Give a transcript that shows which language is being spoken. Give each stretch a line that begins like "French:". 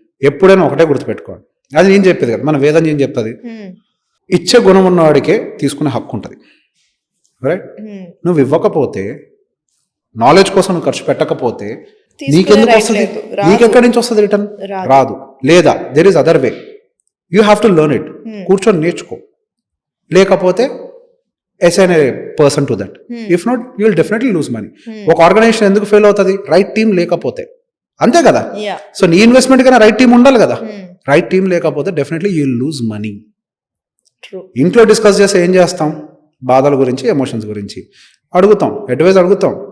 Telugu: ఎప్పుడైనా ఒకటే గుర్తుపెట్టుకోవాలి, అది నేను చెప్పేది కదా, మన వేదం ఏం చెప్తుంది, ఇచ్చే గుణం ఉన్నవాడికే తీసుకునే హక్కు ఉంటుంది. రైట్? నువ్వు ఇవ్వకపోతే, నాలెడ్జ్ కోసం నువ్వు ఖర్చు పెట్టకపోతే నీకెందుకు వస్తుంది? నీకెక్కడి నుంచి వస్తుంది రిటర్న్? రాదు. లేదా
English: There is other way, you have to learn it.
Telugu: కూర్చొని నేర్చుకో. లేకపోతే
English: assign a person to that. If not, you will definitely lose money.
Telugu: ఒక ఆర్గనైజేషన్ ఎందుకు ఫెయిల్ అవుతుంది? రైట్ టీం లేకపోతే. అంతే కదా? సో నీ ఇన్వెస్ట్మెంట్ కన్నా రైట్ టీం ఉండాలి కదా. రైట్ టీం లేకపోతే
English: Definitely you will lose money.
Telugu: ఇంట్లో డిస్కస్ చేస్తే ఏం చేస్తాం? బాధల గురించి, ఎమోషన్స్ గురించి అడుగుతాం, అడ్వైజ్ అడుగుతాం.